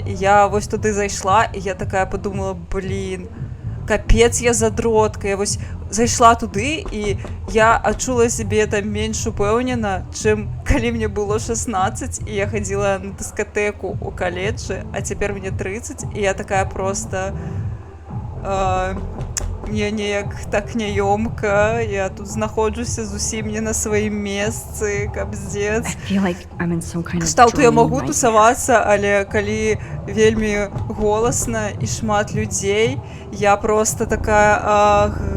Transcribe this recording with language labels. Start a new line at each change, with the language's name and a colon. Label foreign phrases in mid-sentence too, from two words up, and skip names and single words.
Ukrainian: І я ось туди зайшла, і я така подумала, блін, капець я задротка. Я ось зайшла туди, і я відчула себе там менш упевнена, чим коли мені було 16, і я ходила на дискотеку у коледжі, а тепер мені 30, і я така просто...
Belarusian: Мне неяк так няёмка, я тут знаходжуся зусім не на сваім месцы, капздец. Кшталту я магу тусавацца, але калі вельмі голасна і шмат людзей, я просто такая...